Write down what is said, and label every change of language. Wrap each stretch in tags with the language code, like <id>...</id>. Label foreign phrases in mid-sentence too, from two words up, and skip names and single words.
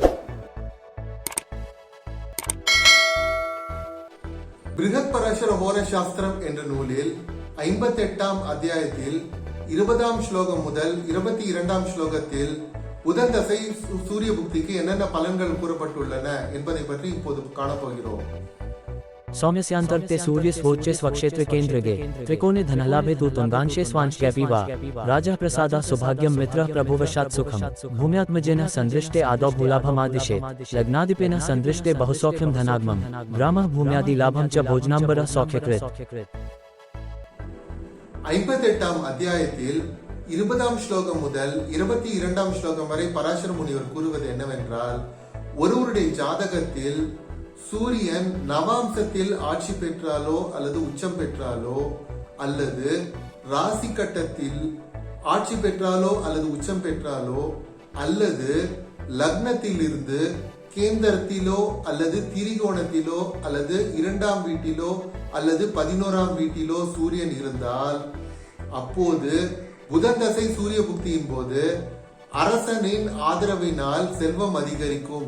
<ta>பிருகத் பராசர ஹோர சாஸ்திரம் என்ற நூலில் 58ஆம் அத்தியாயத்தில் 20ஆம் ஸ்லோகம் முதல் 22ஆம் ஸ்லோகத்தில் புதன் தசை சூரிய புக்திக்கு என்னென்ன பலன்கள் கூறப்பட்டுள்ளன என்பதை பற்றி இப்போது காணப்போகிறோம்.</ta> <sa>सौम्यस्यांतर्ते सूर्य स्वोच्चे स्वक्षेत्र केन्द्रगे त्रिकोणे धनलाभे तु तुंगांशे स्वांशक्यपि वा राजा प्रसादा सौभाग्यं मित्रः प्रभुवशात् सुखं भूम्यात्मजेन सन्दृष्टे आदौ भूलाभमादिशे लग्नाधिपेन सन्दृष्टे बहुसौख्यं धनागमं ग्रामः भूम्यादि लाभं च भोजनाम्बरः सौख्यकृत्.</sa> <ta>58ஆம் அத்தியாயத்தில் 20ஆம் ஸ்லோகம் முதல் 22ஆம் ஸ்லோகம் வரை பராசர முனிவர் கூறுவது என்னவென்றால், ஒருவருடைய ஜாதகத்தில் சூரியன் நவாம்சத்தில் ஆட்சி பெற்றாலோ அல்லது உச்சம் பெற்றாலோ அல்லது ராசி கட்டத்தில் ஆட்சி பெற்றாலோ அல்லது உச்சம் பெற்றாலோ அல்லது லக்னத்தில் இருந்து கேந்திரத்திலோ அல்லது திரிகோணத்திலோ அல்லது 2ஆம் வீட்டிலோ அல்லது 11ஆம் வீட்டிலோ சூரியன் இருந்தால் அப்போது புதன் தசை சூரிய புக்தியின் போது அரசனின் ஆதரவினால் செல்வம் அதிகரிக்கும்.</ta>